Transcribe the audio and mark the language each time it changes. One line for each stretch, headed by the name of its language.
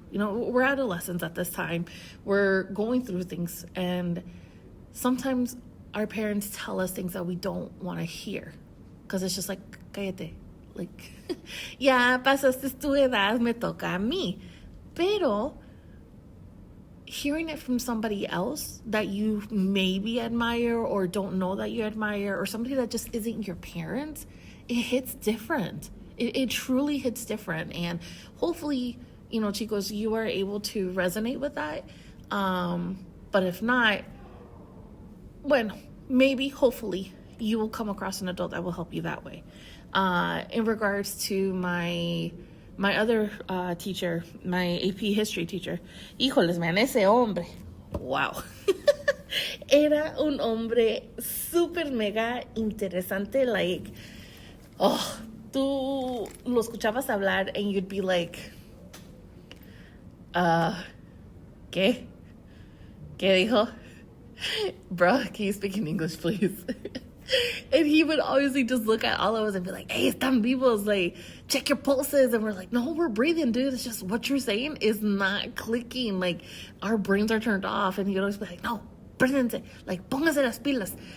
English: We're adolescents at this time. We're going through things. And sometimes our parents tell us things that we don't want to hear. Because it's just like, cállate.
Spanish: Like, ya pasaste tu edad, me toca a mí.
English: Pero hearing it from somebody else that you maybe admire or don't know that you admire, or somebody that just isn't your parents, it hits different. It truly hits different. And hopefully, chicos, you are able to resonate with that. But if not, bueno, maybe, hopefully, you will come across an adult that will help you that way. In regards to my other teacher, my AP history teacher, híjoles, man, ese hombre, wow.
Spanish: Era un hombre súper mega interesante.
English: Like, oh, tú lo escuchabas hablar and you'd be like, ¿qué?
Spanish: ¿Qué dijo?
English: Bro, can you speak in English, please? And he would obviously just look at all of us and be like, hey, están vivos, like, check your pulses. And we're like, no, we're breathing, dude. It's just what you're saying is not clicking. Like, our brains are turned off. And he'd always be like, no, préndense, like, póngase las pilas.